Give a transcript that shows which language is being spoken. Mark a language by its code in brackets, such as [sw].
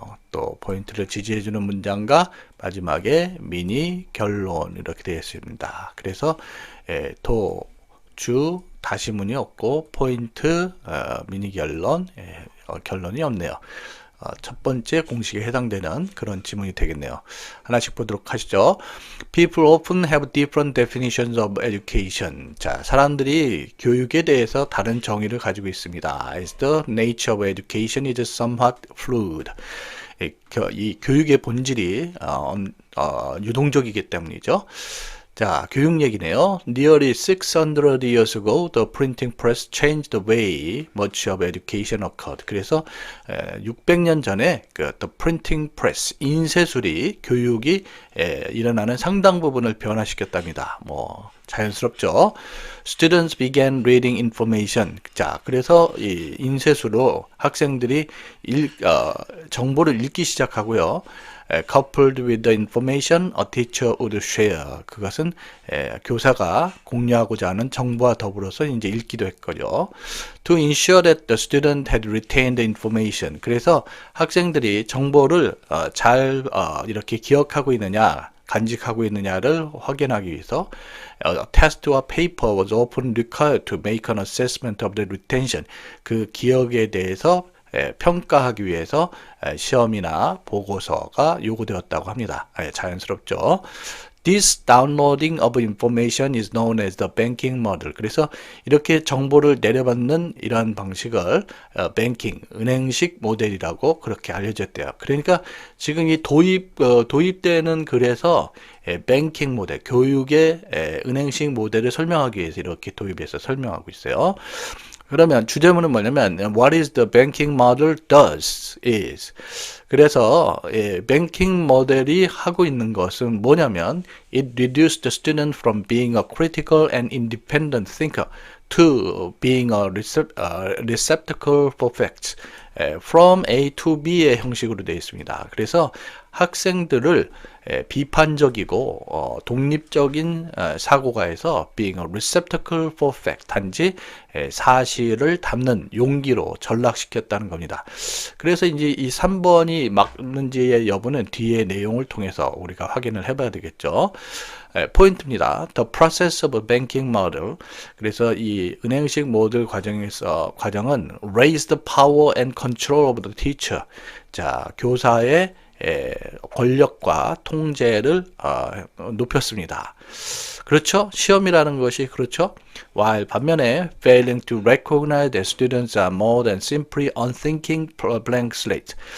[ko] 또 포인트를 지지해주는 문장과 마지막에 미니 결론 이렇게 되어 있습니다. 그래서 도, 주, 다시문이 없고 포인트, 미니 결론, 결론이 없네요. 첫 번째 공식에 해당되는 그런 지문이 되겠네요. 하나씩 보도록 하시죠. [en] People often have different definitions of education. [ko] 자, 사람들이 교육에 대해서 다른 정의를 가지고 있습니다. [en] As the nature of education is somewhat fluid. [ko] 이 교육의 본질이 유동적이기 때문이죠. 자, 교육 얘기네요. [en] Nearly 600 years ago, the printing press changed the way much of education occurred. [ko] 그래서 600년 전에 [en] the printing press, [ko] 인쇄술이 교육이 일어나는 상당 부분을 변화시켰답니다. 뭐 자연스럽죠. [en] Students began reading information. [ko] 자, 그래서 이 인쇄술로 학생들이 정보를 읽기 시작하고요. [en] coupled with the information a teacher would share. [ko] 그것은 교사가 공유하고자 하는 정보와 더불어서 이제 읽기도 했거든요. [en] To ensure that the student had retained the information. [ko] 그래서 학생들이 정보를 잘 이렇게 기억하고 있느냐, 간직하고 있느냐를 확인하기 위해서 [en] a test와 paper was often required to make an assessment of the retention. [ko] 그 기억에 대해서 평가하기 위해서 시험이나 보고서가 요구되었다고 합니다. 자연스럽죠. [en] This downloading of information is known as the banking model. [ko] 그래서 이렇게 정보를 내려받는 이러한 방식을 banking, 은행식 모델이라고 그렇게 알려졌대요. 그러니까 지금 이 도입되는 글에서 banking 모델, 교육의 은행식 모델을 설명하기 위해서 이렇게 도입해서 설명하고 있어요. 그러면 주제문은 뭐냐면 [en] What is the banking model does is. [ko] 그래서 banking 모델이 하고 있는 것은 뭐냐면 [en] It reduced the student from being a critical and independent thinker to being a receptacle for facts. From A to B [ko] 의 형식으로 되어 있습니다. 그래서 학생들을 비판적이고 독립적인 사고가에서 [en] being a receptacle for fact, [ko] 단지 사실을 담는 용기로 전락시켰다는 겁니다. 그래서 이제 이 3번이 맞는지의 여부는 뒤의 내용을 통해서 우리가 확인을 해봐야 되겠죠. 포인트입니다. [en] The process of a banking model. [ko] 그래서 이 은행식 모델 과정은 [en] raise the power and control of the teacher. [ko] 자, 교사의 권력과 통제를 높였습니다. 그렇죠? 시험이라는 것이 그렇죠? [en] while [ko] 반면에 [en] failing to recognize that students are more than simply unthinking blank slate.